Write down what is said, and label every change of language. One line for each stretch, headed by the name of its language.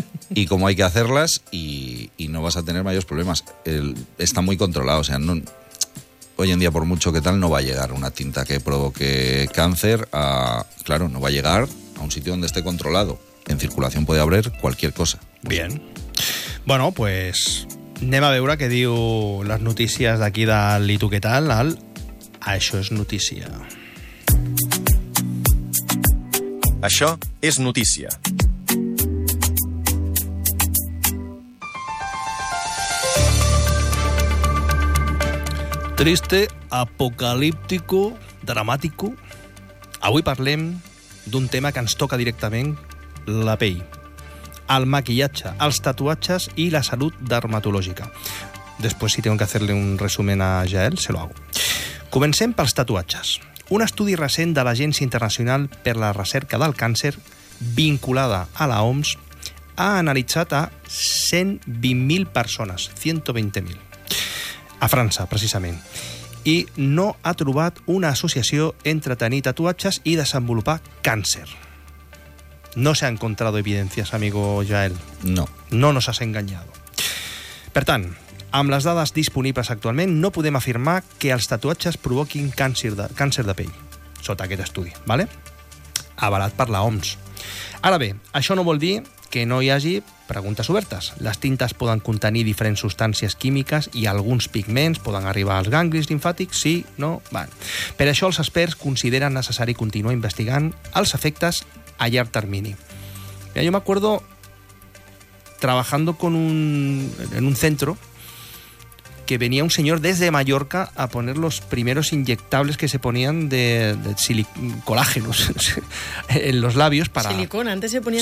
Spanish: Y cómo hay que hacerlas y no vas a tener mayores problemas. Está muy controlado, o sea, no, hoy en día por mucho que tal no va a llegar una tinta que provoque cáncer a, claro, no va a llegar a un sitio donde esté controlado. En circulación puede haber cualquier cosa. Bien.
Catalan: Bueno, pues anem a veure que diu
Spanish: las noticias
Catalan: de aquí del I tu què tal, al Això és notícia. Això és notícia.
Spanish: Triste, apocalíptico, dramático.
Catalan: Avui parlem d'un tema que ens toca directament, la pell, el maquillatge, els tatuatges i la salut dermatològica.
Spanish: Després, si tengo que hacerle un resumen a Jael, se lo hago.
Catalan: Comencem pels tatuatges. Un estudi recent de l'Agència Internacional per la Recerca del Càncer, vinculada a la OMS, ha analitzat a 120.000 persones, 120.000. A França, precisament. I no ha trobat una associació entre tenir tatuatges i desenvolupar càncer.
Spanish: No se ha encontrado evidencias, amigo Jael. No. No nos has engañado.
Catalan: Per tant, amb les dades disponibles actualment, no podem afirmar que els tatuatges provoquin càncer de pell, sota aquest estudi, ¿vale? Avalat per la OMS. Ara bé, això no vol dir que no hi hagi preguntes obertes. Les tintes poden contenir diferents substàncies químiques i alguns pigments poden arribar als ganglis limfàtics, sí, no, van. Per això els experts consideren necessari continuar investigant els efectes a llarg termini.
Spanish: Mira, yo me acuerdo trabajando con un, en un centro que venía un señor desde Mallorca a poner los primeros inyectables que se ponían de colágenos en los labios para... Silicona, antes se ponía